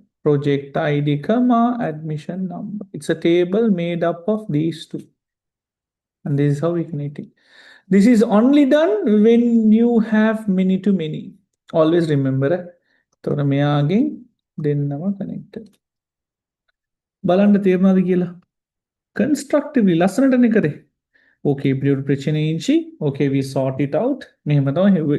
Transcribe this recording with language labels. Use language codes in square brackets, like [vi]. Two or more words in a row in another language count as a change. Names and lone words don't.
[en] Project ID, comma, admission number. It's a table made up of these two. And this is how we connect it. This is only done when you have many to many. Always remember. So, we are again, then we connected. [si] බලන්න තේරුණාද කියලා constructively ලස්සනටනේ කරේ. [en] Okay, period [si] ප්‍රශ්නේ ඉංචි. [en] Okay, we sort it out. [si] මෙහෙම තමයි.